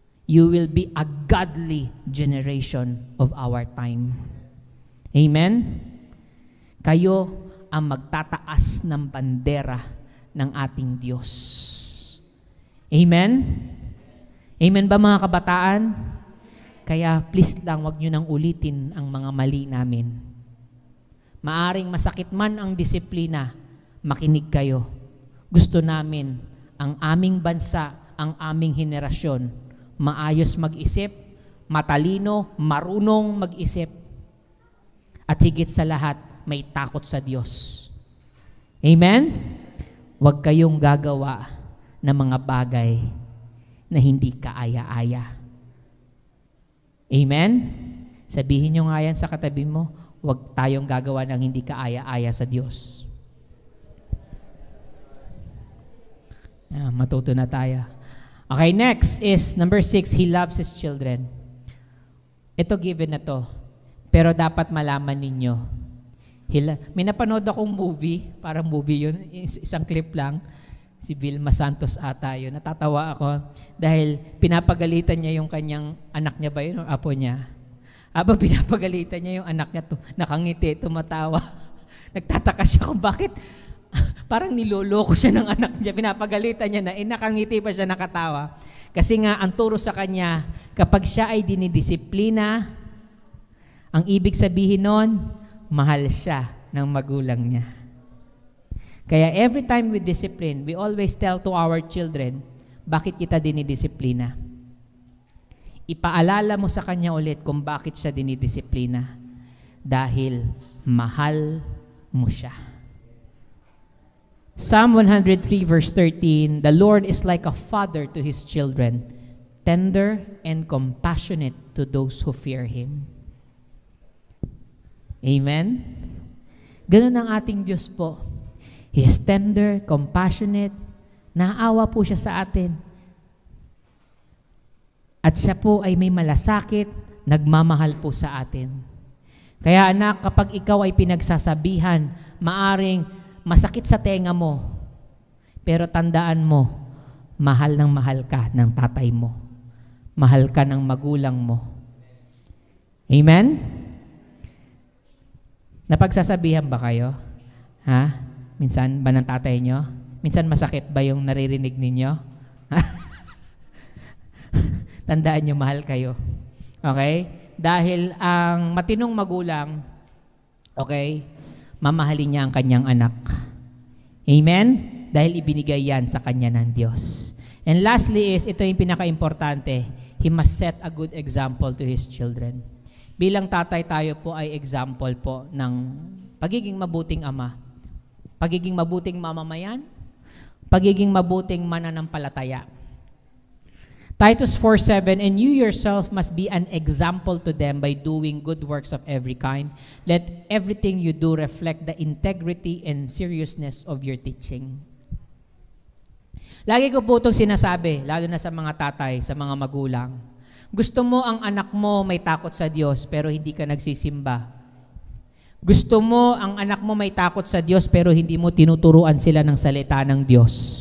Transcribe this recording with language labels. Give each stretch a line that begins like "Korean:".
English: You will be a godly generation of our time.
Filipino: Amen? Kayo ang magtataas ng bandera ng ating Diyos. Amen? Amen ba mga kabataan? Kaya please lang, wag nyo nang ulitin ang mga mali namin. Maaring masakit man ang disiplina, makinig kayo. Gusto namin ang aming bansa, ang aming henerasyon, maayos mag-isip, matalino, marunong mag-isip, at higit sa lahat, may takot sa Diyos. Amen? Huwag kayong gagawa ng mga bagay na hindi kaaya-aya. Amen? Sabihin nyo nga yan sa katabi mo, huwag tayong gagawa ng hindi kaaya-aya sa Diyos. Matuto na tayo.
English: Okay, next is number 6, He loves His children.
Filipino: Ito given na to. Pero dapat malaman ninyo. May napanood akong movie, parang movie yun, isang clip lang. Si Vilma Santos ata yun. Natatawa ako dahil pinapagalitan niya yung kanyang anak niya ba yun o apo niya. Habang pinapagalitan niya yung anak niya, nakangiti, tumatawa. Nagtataka siya kung bakit Parang niloloko siya ng anak niya, pinapagalitan niya na, nakangiti pa siya, nakatawa. Kasi nga, ang turo sa kanya, kapag siya ay dinidisiplina, ang ibig sabihin nun, mahal siya ng magulang niya.
English: Kaya every time we discipline, we always tell to our children,
Filipino: bakit kita dinidisiplina? Ipaalala mo sa kanya ulit kung bakit siya dinidisiplina. Dahil mahal mo siya.
English: Psalm 103 verse 13, the Lord is like a father to His children, tender and compassionate to those who fear Him.
Filipino: Amen? Ganun ang ating Diyos po.
English: He is tender, compassionate,
Filipino: naawa po siya sa atin. At siya po ay may malasakit, nagmamahal po sa atin. Kaya anak, kapag ikaw ay pinagsasabihan, maaring masakit sa tenga mo, pero tandaan mo, mahal ng mahal ka ng tatay mo. Mahal ka ng magulang mo. Amen? Napagsasabihan ba kayo? Ha? Minsan ba ng tatay nyo? Minsan masakit ba yung naririnig ninyo? Tandaan nyo, mahal kayo. Okay? Dahil ang matinong magulang, okay, mamahalin niya ang kanyang anak. Amen? Dahil ibinigay yan sa kanya ng Diyos.
English: And lastly is,
Filipino: ito yung pinaka-importante,
English: he must set a good example to his children.
Filipino: Bilang tatay tayo po ay example po ng pagiging mabuting ama, pagiging mabuting mamamayan, pagiging mabuting mananampalataya.
English: Titus 4:7, and you yourself must be an example to them by doing good works of every kind. Let everything you do reflect the integrity and seriousness of your teaching.
Filipino: Lagi ko po itong sinasabi, lalo na sa mga tatay, sa mga magulang. Gusto mo ang anak mo may takot sa Diyos pero hindi ka nagsisimba. Gusto mo ang anak mo may takot sa Diyos pero hindi mo tinuturuan sila ng salita ng Diyos.